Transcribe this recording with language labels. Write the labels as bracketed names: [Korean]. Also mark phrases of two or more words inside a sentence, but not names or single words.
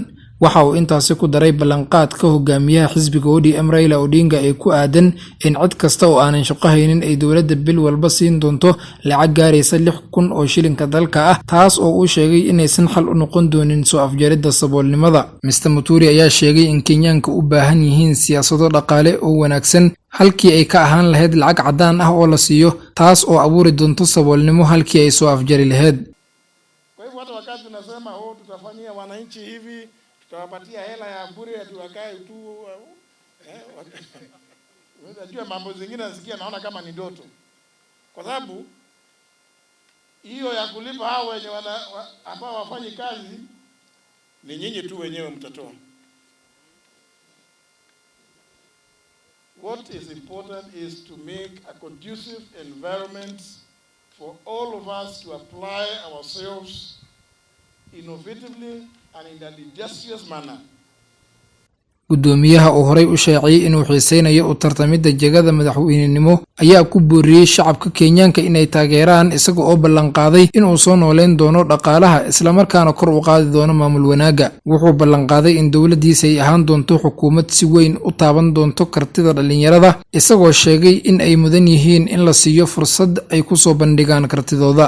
[Somali] waxa uu intaasi ku daray ballanqaadka hogaamiyaha xisbiga ODM Raila Odinga ee ku aadan in cid kasta oo aanan shaqo haynin ay dawladda bil walba siin doonto lacag gaaraysa 6,000 oo shilinka dalka ah, taas oo uu sheegay inaysan xal u noqon doonin soo afjaridda saboolnimada. Mr Muturi ayaa sheegay in Kenyaanka u baahan yihiin siyaasado dhaqaale oo wanaagsan halkii ay ka ahaan lahayd lacag cadaan ah oo la siiyo, taas oo abuuri doonto saboolnimo halkii ay soo afjari lahayd. [Swahili] Kwa hivyo hata wakati tunasema tutafanyia wananchi hivi, tutawapatia hela ya bure ati wakae tu, unajua mambo zingine nasikia naona kama ni ndoto. Kwa sababu hiyo ya kulipa hao wenye ambao wafanyi kazi ni nyinyi tu wenyewe mtatoa. [English] What is important is to make a conducive environment for all of us to apply ourselves innovatively and in an industrious manner. [Somali] Gudoomiyaha oo horey u sheegay inuu xiiseynayo u tartamida jagada madaxweynenimo ayaa ku booriyay shacabka Kenyaanka inay taageeraan isaga oo ballan qaaday inuu soo nooleen doono dhaqaalaha isla markaana kor u qaadi doono maamul wanaaga. Wuxuu ballan qaaday in dawladdiisa ay ahaan doonto xukuumad si weyn u taaban doonto kartida dhalinyarada, isagoo sheegay in ay mudan yihiin in la siiyo fursad ay ku soo bandhigaan kartidooda.